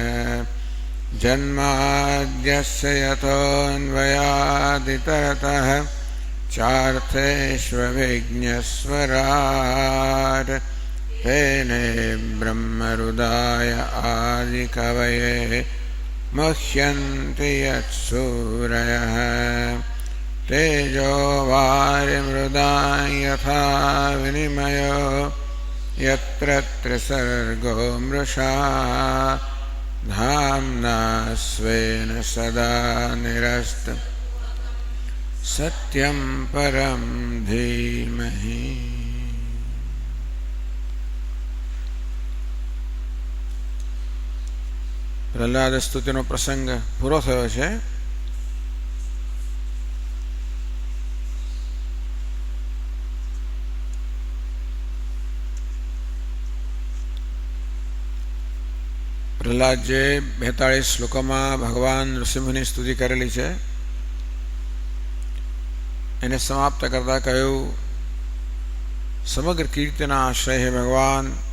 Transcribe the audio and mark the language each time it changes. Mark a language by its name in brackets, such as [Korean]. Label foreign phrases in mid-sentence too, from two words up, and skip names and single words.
[Sanskrit] जन्माद्यस्य यतोऽन्वयादितरतः चार्थेष्वभिज्ञस्वराट् तेने ब्रह्मरुदाय आदिकवये मुह्यन्ति यत्सूरयः तेजो वारिमृदां यथा विनिमयो यत्र त्रिसर्गो मृषा धाम्ना स्वेन सदा निरस्तु सत्यं परं धीमहि. [Gujarati] પ્રહલાદ સ્તુતિનો પ્રસંગ પૂરો થયો છે. પ્રહલાદ જે 42 શ્લોકોમાં ભગવાન નૃસિંહની સ્તુતિ કરેલી છે એને સમાપ્ત કરતા કહ્યું, સમગ્ર કીર્તિના આશ્રય હે ભગવાન,